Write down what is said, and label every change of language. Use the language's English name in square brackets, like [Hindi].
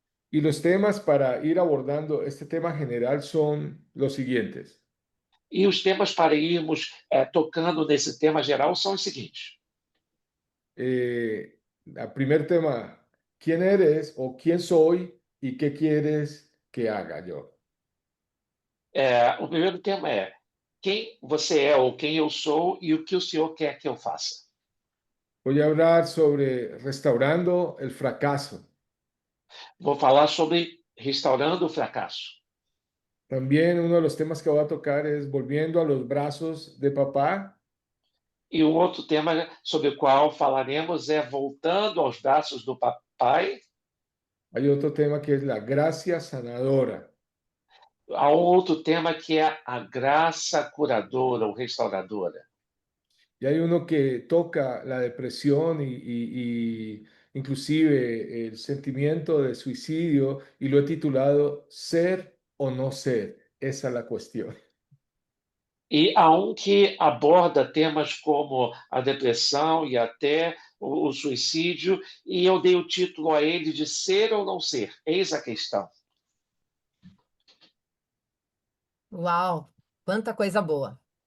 [Spanish] Y los temas para ir abordando este tema general son los siguientes. [Portuguese] E os temas para irmos tocando nesse tema geral são os seguintes. [Spanish] El primer tema, ¿quién eres o quién soy y qué quieres que haga yo? [Portuguese] O primeiro tema é quem você é ou quem eu sou e o que o Senhor quer que eu faça. [Spanish] Voy a hablar sobre restaurando el fracaso. [Portuguese] Vou falar sobre restaurando o fracasso. [Spanish] También uno de los temas que voy a tocar es volviendo a los brazos de papá. [Portuguese] E um outro tema sobre o qual falaremos é voltando aos braços do papai. [Spanish] Hay otro tema que es la gracia sanadora. [Portuguese] Há um outro tema que é a graça curadora ou restauradora. [Spanish] Y hay uno que toca la depresión y inclusive el sentimiento de suicidio y lo he titulado Ser o no ser. Esa es la cuestión. [Portuguese] E há um que aborda temas como a depressão e até o suicídio, e eu dei o título a ele de Ser ou Não Ser. Eis a questão. Uau, quanta coisa boa!